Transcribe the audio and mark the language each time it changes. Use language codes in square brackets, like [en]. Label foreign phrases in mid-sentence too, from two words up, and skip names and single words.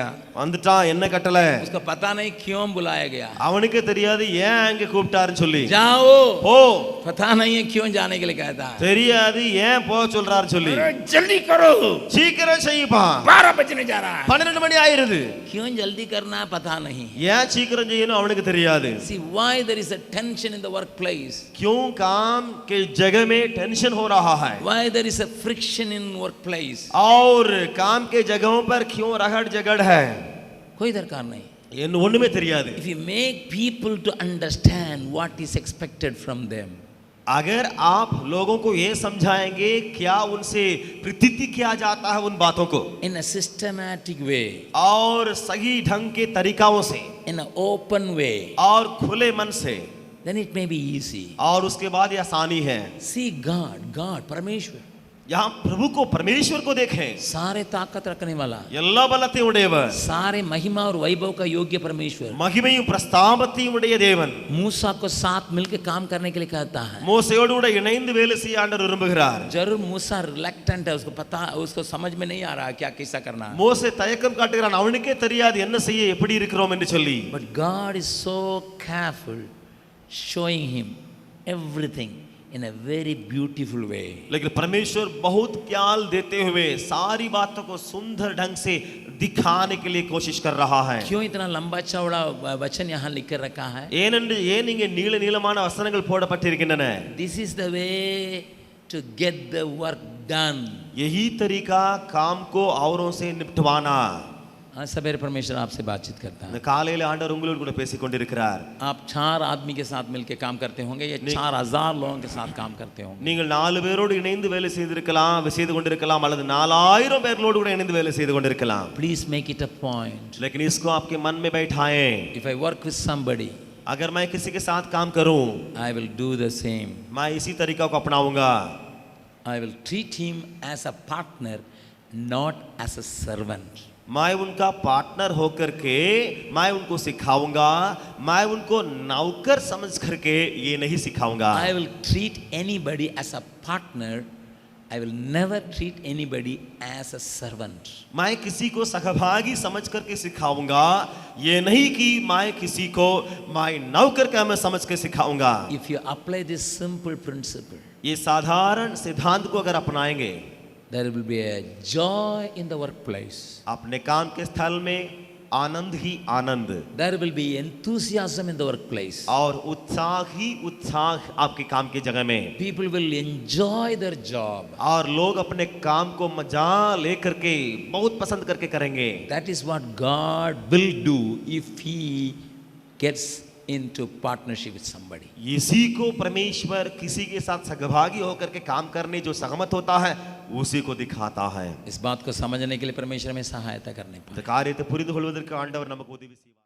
[ta] வந்துட்டான், என்ன கட்டளை? [hi] उसको पता नहीं क्यों बुलाया गया। [ta] அவனுக்கு தெரியாது ஏன் அங்க கூப்பிட்டாருன்னு சொல்லி. [hi] जाओ, [ta] போ, [hi] पता नहीं है क्यों जाने के लिए कहता है। [ta] தெரியாது ஏன் போக சொல்றாரு சொல்லி. [hi] अरे जल्दी करो, [ta] சீக்கிரம் செய்யுப்பா, [hi] 12 बजने जा रहा है। [ta] 12 மணி ஆயிருது. [hi] क्यों जल्दी करना पता नहीं। [ta] ஏன் சீக்கிரம் செய்யணும் அவனுக்கு தெரியாது. [en] See why there is a tension in the workplace, [hi] क्यों काम के जगह में टेंशन हो रहा है, [en] why there is a friction in workplace, [hi] और काम के जगहों पर क्यों रगड़ झगड़ है, कोई दरकार नहीं। [ta] என்ன ஒண்ணுமே தெரியாது. [en] If you make people to understand what is expected from them, [hi] अगर आप लोगों को ये समझाएंगे क्या उनसे प्रतीति किया जाता है उन बातों को, [en] in a systematic way, [hi] और सही ढंग के तरीकाओं से, [en] in an open way, [hi] और खुले मन से, [en] then it may be easy. [hi] और उसके बाद ये आसानी है. [en] See God, [hi] परमेश्वर, यहाँ प्रभु को, परमेश्वर को देखें. सारे ताकत रखने वाला, [ta] எல்லா பலத்தையும் உடையவர், [hi] सारे महिमा और वैभव का योग्य परमेश्वर, [ta] மகிமையும் பிரஸ்தாபத்தையும் உடைய தேவன், [hi] मूसा को साथ मिलकर काम करने के लिए कहता है। [ta] மோசேயோடு கூட இணைந்து வேலை செய்ய ஆண்டவர் விரும்புகிறார். [hi] जरूर मूसा रिलैक्टेंट है, उसको पता, उसको समझ में नहीं आ रहा क्या कैसा करना है। [ta] மோசே தயக்கம் காட்டுகிறான், அவனுக்கே தெரியாது என்ன செய்ய, எப்படி இருக்கிறோம் என்று சொல்லி. [en] But God is so careful, showing him everything in a very beautiful way. [hi] लेकिन परमेश्वर बहुत प्यार देते हुए सारी बातों को सुंदर ढंग से दिखाने के लिए कोशिश कर रहा है. क्यों इतना लंबा चौड़ा वचन यहाँ लिख कर रखा है? [ta] ஏன் இங்கே நீள நீளமான வசனங்கள் போடப்பட்டிருக்கின்றன? [en] This is the way to get the work done. [hi] यही तरीका काम को औरों से निपटवाना. आज सवेरे परमेश्वर आपसे बातचीत करता है। [ta] இந்த காலையில ஆண்டவர் உங்களோடு கூட பேசிக் கொண்டிருக்கிறார். [hi] आप 4 आदमी के साथ मिलकर काम करते होंगे या 4000 लोगों के साथ काम करते होंगे। [ta] நீங்கள் 4 பேரோடு இணைந்து வேலை செய்து கொண்டிருக்கலாம், அல்லது 4000 பேர்களோடு கூட இணைந்து வேலை செய்து கொண்டிருக்கலாம். [en] Please make it a point. [hi] लेकिन इसको आपके मन में बैठाएं. [en] If I work with somebody, [hi] अगर मैं किसी के साथ काम करूं, [en] I will do the same. [hi] मैं इसी तरीका को अपनाऊंगा. [en] I will treat him as a partner, not as a servant. [hi] मैं उनका पार्टनर होकर के मैं उनको सिखाऊंगा, मैं उनको नौकर समझ करके ये नहीं सिखाऊंगा. [en] I will treat anybody as a partner. I will never treat anybody as a servant. [hi] मैं किसी को सहभागी समझ करके सिखाऊंगा, ये नहीं कि मैं किसी को मैं नौकर का मैं समझ के सिखाऊंगा. [en] If you apply this simple principle, [hi] ये साधारण सिद्धांत को अगर अपनाएंगे, [en] there will be a joy in the workplace. [hi] अपने काम के स्थल में आनंद ही आनंद, [en] There will be enthusiasm in the workplace. [hi] और उत्साह ही उत्साह आपके काम की जगह में. [en] People will enjoy their job. [hi] और लोग अपने काम को मजा लेकर के बहुत पसंद करके करेंगे. [en] That is what God will do if He gets into partnership with somebody. [hi] इसी को परमेश्वर किसी के साथ सहभागी होकर के काम करने जो सहमत होता है उसी को दिखाता है. इस बात को समझने के लिए परमेश्वर में सहायता करने पाए. [ta] இந்த காரியத்தை புரிந்து கொள்வதற்கு ஆண்டவர் நமக்கு உதவி செய்வார்.